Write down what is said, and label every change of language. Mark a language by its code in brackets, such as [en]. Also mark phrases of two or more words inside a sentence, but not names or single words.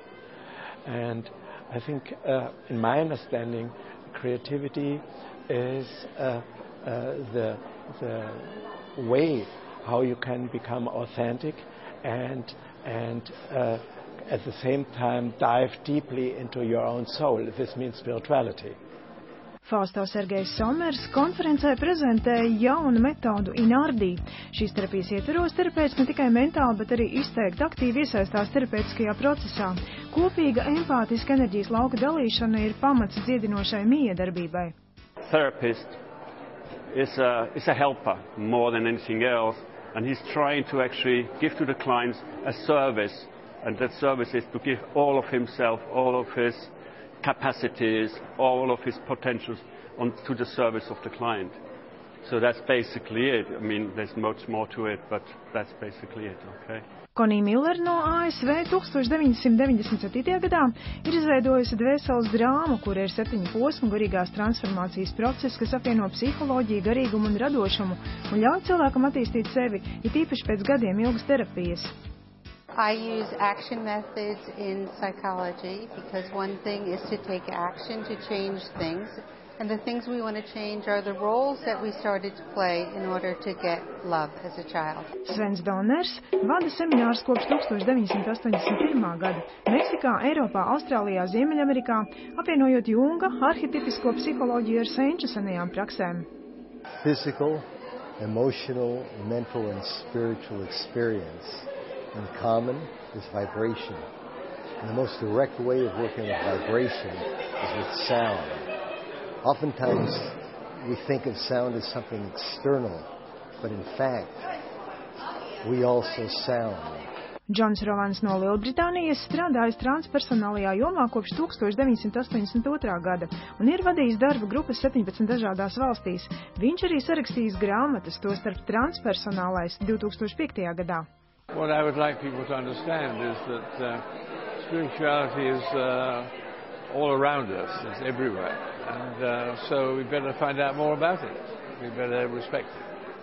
[en] And I think, in my understanding, creativity is the way how you can become authentic and at the same time dive deeply into your own soul. This means spirituality. [lv] Fausto Sergejs Somers konferencē prezentēja jaunu metodu INARDI. Šīs terapijas ietveros terapeits ne tikai mentāli, bet arī izteikti aktīvi iesaistās terapeitiskajā procesā. Kopīga empātiska enerģijas lauka dalīšana ir pamats dziedinošai miedarbībai. [en] Therapist is a helper more than anything else, and he's trying to actually give to the clients a service. And that service is to give all of himself, all of his capacities, all of his potentials to the service of the client. So that's basically it. I mean, there's much more to it, but that's basically it, okay? [lv] Connie Miller no ASV 1997. gadā ir izveidojusi dvēseles drāmu, kur ir 7 posmu garīgās transformācijas process, kas apvieno psiholoģiju, garīgumu un radošumu un ļauj cilvēkam attīstīt sevi, ja tīpaši pēc gadiem ilgas terapijas. [en] I use action methods in psychology because one thing is to take action to change things, and the things we want to change are the roles that we started to play in order to get love as a child. [lv] Svens Donners vada seminārus kopš 1981. gada Meksikā, Eiropā, Austrālijā, Ziemeļamerikā, apvienojot Junga arhetipisko psiholoģiju ar senču senajām praksēm. [en] Physical, emotional, mental and spiritual experience in common is vibration. And the most direct way of working with vibration is with sound. Oftentimes we think of sound as something external, but in fact we also sound. [lv] Džons Rovans no Lielbritānijas strādājis transpersonālajā jomā kopš 1982. gada un ir vadījis darba grupas 17 dažādās valstīs. Viņš arī sarakstījis grāmatas, tostarp transpersonālais 2005. gadā. [en] What I would like people to understand is that spirituality is all around us, it's everywhere, and so we better find out more about it, we better respect it.